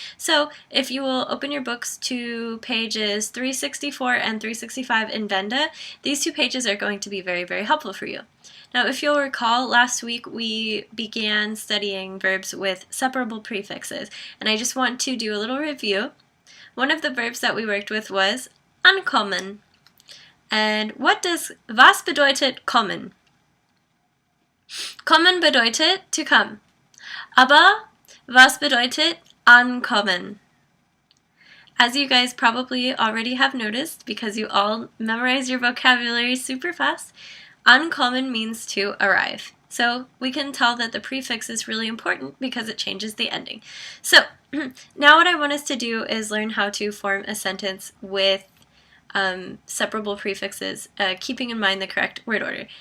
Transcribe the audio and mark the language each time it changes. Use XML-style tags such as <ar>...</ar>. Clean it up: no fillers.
<en>So if you will open your books to pages 364 and 365 in Venda, these two pages are going to be very, very helpful for you. Now, if you'll recall, last week we began studying verbs with separable prefixes, and I just want to do a little review. One of the verbs that we worked with was ankommen.</en> <de>And was bedeutet kommen? Kommen bedeutet</de> <en>to come.</en> <de>Aber was bedeutet ankommen?</de> <en>As you guys probably already have noticed, because you all memorize your vocabulary super fast, ankommen means to arrive. So we can tell that the prefix is really important because it changes the ending. So now what I want us to do is learn how to form a sentence with separable prefixes, keeping in mind the correct word order.</en>